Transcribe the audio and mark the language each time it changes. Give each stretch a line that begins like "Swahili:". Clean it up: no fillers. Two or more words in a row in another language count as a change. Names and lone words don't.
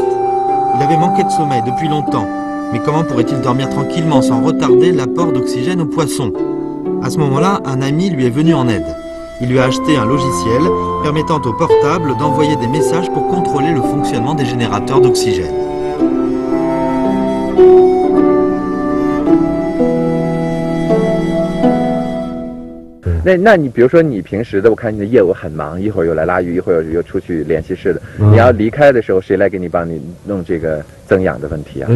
French: Il avait manqué de sommeil depuis longtemps, mais comment pourrait-il dormir tranquillement sans retarder l'apport d'oxygène aux poissons? À ce moment-là, un ami lui est venu en aide. Il lui a acheté un logiciel permettant au portable d'envoyer des messages pour contrôler le fonctionnement des générateurs d'oxygène.
Chinese: 那你比如说你平时的，我看你的业务很忙，一会儿又来拉鱼，一会儿又出去联系室的。你要离开的时候，谁来给你帮你弄这个增氧的问题啊？